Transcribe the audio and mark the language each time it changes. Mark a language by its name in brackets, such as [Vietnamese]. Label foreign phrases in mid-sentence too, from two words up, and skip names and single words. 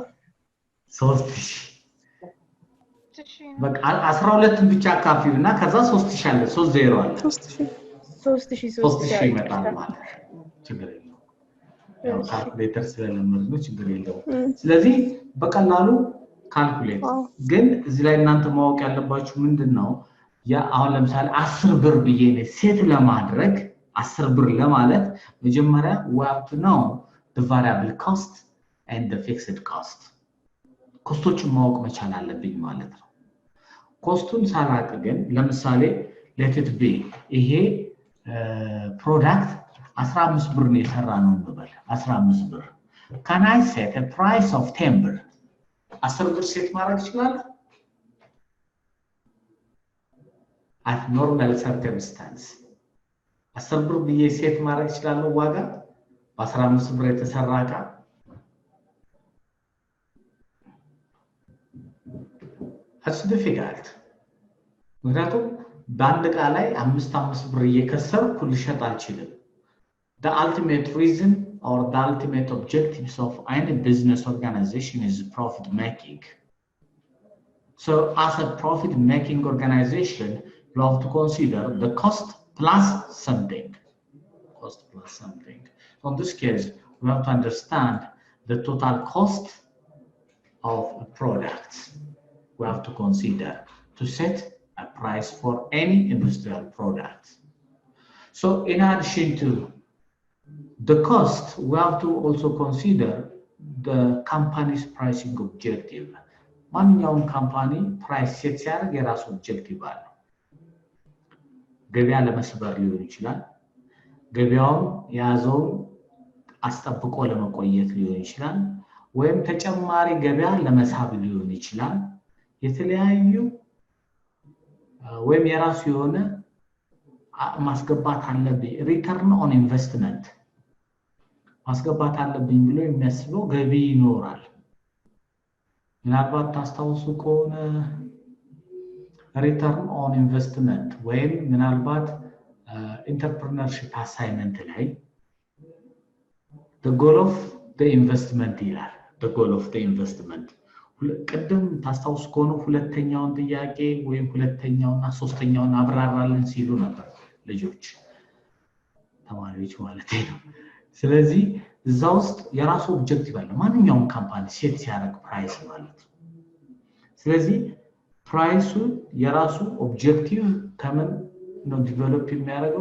[Amharic] 3000 በቃ 12ን ብቻ አካፊውና ከዛ 3000 አለ 30 አለ 3000 ይመጣል ማለት ችግር የለውም። ያው ካልኩሌተር ስለለመድነው ችግር የለውም። ስለዚህ በቀላሉ ካልኩሌት ግን እዚህ ላይ እናንተ ማወቅ ያለባችሁ ምንድነው ያ አሁን ለምሳሌ 10 ብር ብዬ ነው ሴት ለማድረግ 10 ብር ለማለት መጀመሪያ [English] we have to know the variable cost and the fixed cost [Amharic] ኮስቶችን ማወቅ መቻል አለብኝ ማለት ነው። ኮስቱን ሳላቅ ግን ለምሳሌ [English] let it be [Amharic] ይሄ ፕሮዳክት 15 ብር ነው የሰራ ነው እንበል 15 ብር [English] can I set a price of 10 [Amharic] ብር 10 ብር ሴት ማድረግ ይችላል? [English] at normal circumstance [Amharic] 10 ብር ብዬ ሴት ማድረግ ይችላል ዋጋ በ15 ብር የተሰራ ዕቃ [English] That's difficult. [Amharic] ምክንያቱም በአንድ ዕቃ ላይ 5 ብር እየከሰርኩ ልሸጥ አልችልም። [English] The ultimate reason or the ultimate objectives of any business organization is profit making. So as a profit making organization, you have to consider the cost plus something. Cost plus something. So in this case, we have to understand the total cost of a product. We have to consider to set a price for any industrial product. So in addition to the cost, we have to also consider the company's pricing objective. [Amharic] ማንኛውም ካምፓኒ [English] price set [Amharic] ሲያደርግ የራሱ ኦብጀክቲቭ አለው። ገበያ ለመስበር ሊሆን ይችላል። ገበያውን የያዘውን አስጠብቆ ለመቆየት ሊሆን ይችላል ወይም ተጨማሪ ገበያ ለመሳብ ሊሆን ይችላል የተለያዩ ወይም የራሱ የሆነ ማስገባት አለብኝ [English] return on investment [Amharic] ማስገባት አለብኝ ብሎ የሚያስበው ገቢ ይኖራል ምናልባት ታስታውሱ ከሆነ [English] return on investment [Amharic] ወይም ምናልባት [English] entrepreneurship assignment ላይ the goal of the investment ይላል the goal of the investment [Amharic] ቅድም ታስታውሱ ከሆነ ሁለተኛውን ጥያቄ ወይም ሁለተኛውና ሶስተኛውን አብራራልን ሲሉ ነበር ልጆች ተማሪዎች ማለት ነው ስለዚህ እዛው ውስጥ የራሱ ኦብጀክቲቭ አለ ማንኛውም ካምፓኒ ሴት ሲያደርግ ፕራይስ ማለት ስለዚህ ፕራይሱ የራሱ ኦብጀክቲቭ ከምን ነው ዲቨሎፕ የሚያደርገው